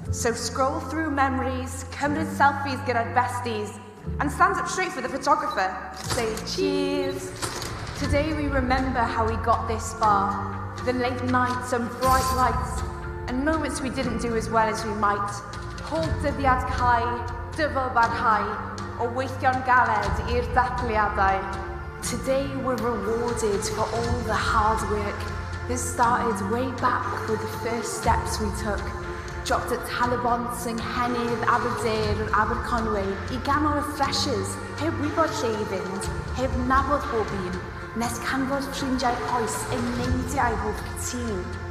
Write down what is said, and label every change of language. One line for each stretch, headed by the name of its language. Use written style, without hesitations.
English: So scroll through memories,
Welsh: cymryd selfies gyda'r besties,
English: and stand up straight for the photographer. Say cheers. Today we remember how we got this far. The late nights and bright lights, and moments we didn't do as well as we might.
Welsh: Pob dyddiad cau, dyfel barhau, o weithio'n galed i'r darllediadau.
English: Today we're rewarded for all the hard work that started way back with the first steps we took. Dropped at
Welsh: Talabont, yng Nghennydd, Aberdare, Aberconwy, I ganol y freshers, heb wybod lle I fynd, heb nabod bob un, nes canfod ffrindiau oes yn neidiau bob cytun.